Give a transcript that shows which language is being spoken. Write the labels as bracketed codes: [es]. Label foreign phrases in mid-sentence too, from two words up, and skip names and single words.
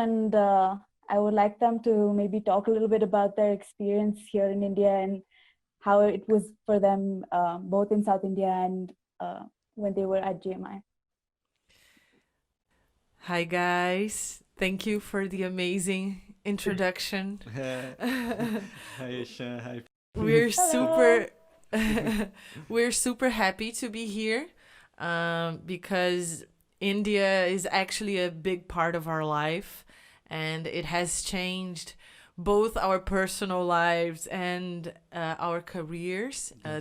[en] And I would like them to maybe talk a little bit about their experience here in India and how it was for them, both in South India and when they were at GMI. Hi, guys. Thank you for the amazing introduction. Hi, Eshaan. Hi. We're Hello. super, we're super happy to be here because India is actually a big part of our life, and it has changed both our personal lives and our careers, the